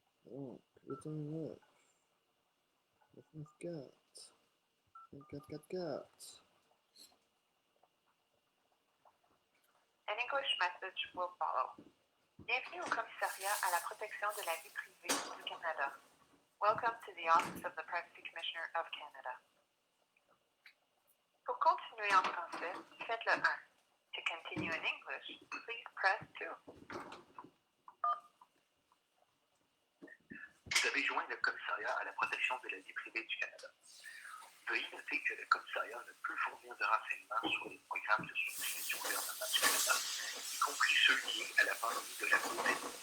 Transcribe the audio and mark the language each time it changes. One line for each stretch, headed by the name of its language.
French: Oh, putain, là. 994. 5444.
English: An English message will follow.
French: Bienvenue au commissariat à la protection de la vie privée du Canada.
English: Welcome to the Office of the Privacy Commissioner of Canada.
French: Pour continuer en français, faites le 1.
English: To continue in English, please press 2.
French: Vous avez joint le commissariat à la protection de la vie privée du Canada. Veuillez noter que le commissariat ne peut fournir de renseignements sur les programmes de soutien du gouvernement du Canada, y compris ceux liés à la pandémie de la COVID-19.